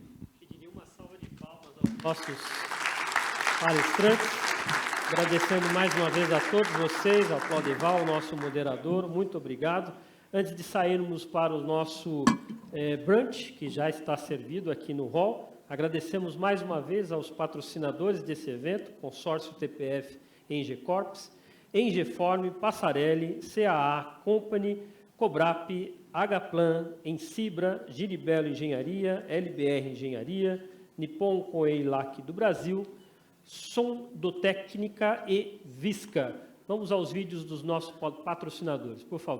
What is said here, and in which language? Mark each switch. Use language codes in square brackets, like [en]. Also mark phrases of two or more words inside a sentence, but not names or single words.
[pt] Pediria uma salva de palmas aos nossos palestrantes, agradecendo mais uma vez a todos vocês, ao Claudeval, nosso moderador, muito obrigado. Antes de sairmos para o nosso brunch, que já está servido aqui no hall, agradecemos mais uma vez aos patrocinadores desse evento, Consórcio TPF Engecorps, Engeform, Passarelli, CAA Company, Cobrap, Hplan, Ensibra, Giribello Engenharia, LBR Engenharia, Nippon Koei-Lac do Brasil, Sondotécnica e Visca. Vamos aos vídeos dos nossos patrocinadores, por favor.